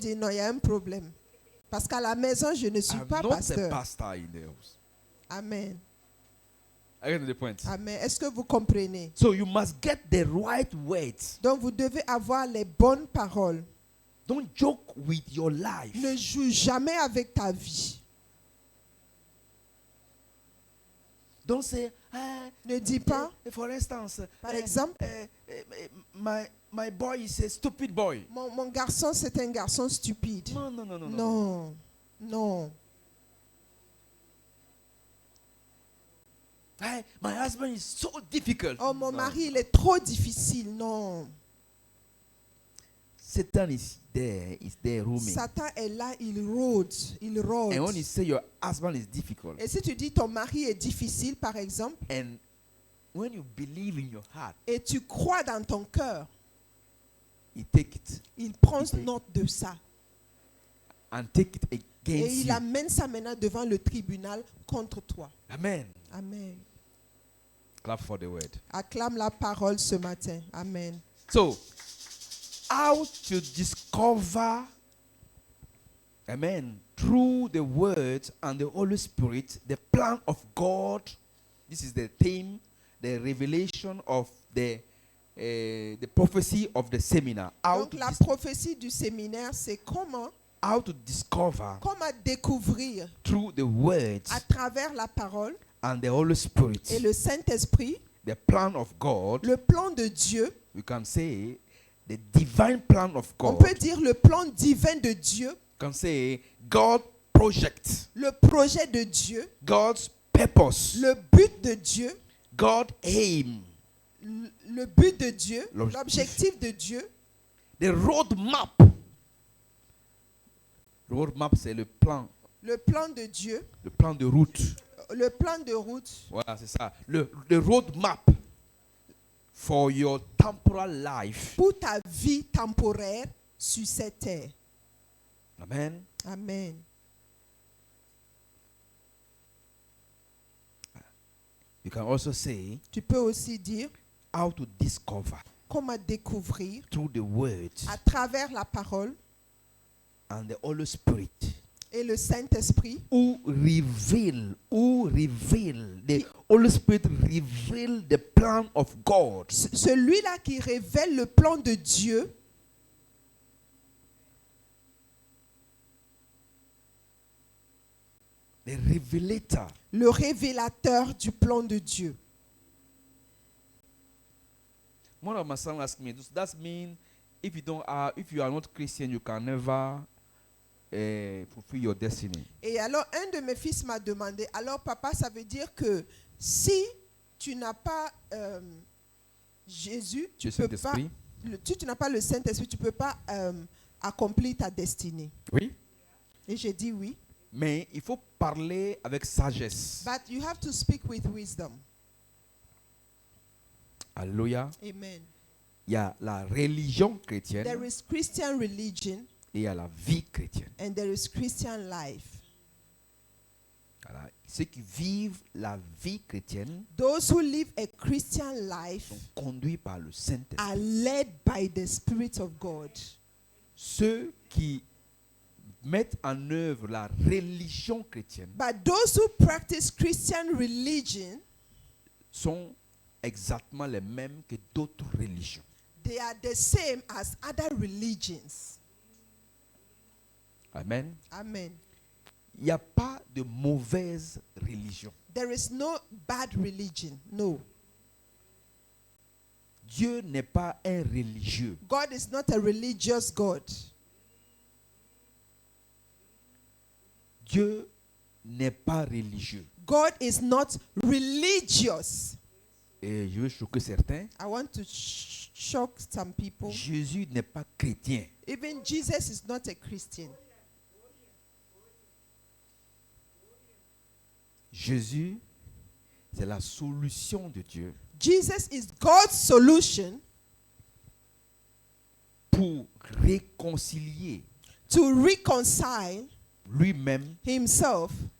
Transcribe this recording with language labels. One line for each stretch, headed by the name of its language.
French: dire non, il y a un problème. Parce qu'à la maison, je ne suis
English: I'm
French: pas
English: not a
French: pasteur.
English: pastor in the house. Amen. I get to the point. Amen.
French: Est-ce que vous comprenez?
English: So you must get the right words.
French: Donc, vous devez avoir les bonnes paroles.
English: Don't joke with your life.
French: Ne joue jamais avec ta vie.
English: Don't say,
French: Ne dis pas,
English: for instance,
French: par exemple,
English: my boy is a stupid boy.
French: mon garçon, c'est un garçon stupide.
English: No.
French: Non, non.
English: My husband is so difficult.
French: Oh, mon
English: No.
French: mari, il est trop difficile. Non.
English: Satan is there roaming.
French: Satan est là, il rôde. Il rôde.
English: And when you say your husband is difficult,
French: Et si tu dis ton mari est difficile, par exemple,
English: and when you believe in your heart,
French: et tu crois dans ton cœur,
English: he take it
French: il prend
English: Ok.
French: note de ça.
English: and take it
French: Et
English: against
French: il
English: you.
French: amène ça maintenant devant le tribunal contre toi.
English: Amen.
French: Amen.
English: Clap for the word.
French: Acclame la parole ce matin. Amen.
English: So, how to discover, amen, through the word and the Holy Spirit, the plan of God. This is the theme, the revelation of the prophecy of the seminar.
French: Donc la prophétie du séminaire, c'est comment
English: How to discover
French: découvrir
English: through the words
French: à travers la parole
English: and the Holy Spirit
French: et le Saint-Esprit
English: the plan of God.
French: le plan de Dieu.
English: We can say the divine plan of
French: On
English: God.
French: peut dire le plan divin de Dieu,
English: We can say God project,
French: le projet de Dieu,
English: God's purpose,
French: le but de Dieu,
English: God aim,
French: le but de Dieu, L'objectif. l'objectif de Dieu,
English: the roadmap.
French: Roadmap, c'est le plan de Dieu, de route. le plan de route, Voilà, c'est ça.
English: Le roadmap for your temporal life.
French: pour ta vie temporaire sur cette terre. Amen. Amen.
English: You can also say
French: Tu peux aussi dire
English: how to discover
French: comment découvrir
English: through the words
French: à travers la parole
English: and the Holy Spirit
French: Et le Saint-Esprit,
English: who reveal, the Holy Spirit reveal the plan of God.
French: celui-là qui révèle le plan de Dieu,
English: The revelator.
French: le révélateur du plan de Dieu.
English: One of my sons asked me, does that mean if you are not Christian, you can never fulfill your destiny?
French: Et alors, un de mes fils m'a demandé, alors papa, ça veut dire que si tu n'as pas Jésus, tu peux pas, Saint-Esprit? tu n'as pas le Saint-Esprit, tu ne peux pas accomplir ta destinée. Oui. Et j'ai dit oui. Mais il faut parler avec sagesse.
English: But you have to speak with wisdom. Alléluia. Amen.
French: Il y a la religion chrétienne
English: There is Christian religion
French: et il y a la vie chrétienne.
English: and there is Christian life.
French: Voilà. Ceux qui vivent la vie chrétienne
English: Those who live a Christian life
French: sont conduits par le Saint-Esprit.
English: are led by the Spirit of God.
French: Ceux qui mettent en œuvre la religion chrétienne
English: But those who practice Christian religion,
French: sont exactement les mêmes que d'autres religions.
English: they are the same as other religions. Amen. Amen.
French: Il n'y a pas de mauvaise religion.
English: There is no bad religion. No.
French: Dieu n'est pas un religieux.
English: God is not a religious God.
French: Dieu n'est pas religieux.
English: God is not religious.
French: Et je veux choquer certains.
English: I want to shock some people.
French: Jésus n'est pas chrétien.
English: Even Jesus is not a Christian.
French: Jésus, c'est la solution de Dieu
English: Jesus is God's solution
French: pour réconcilier
English: to reconcile
French: lui-même
English: himself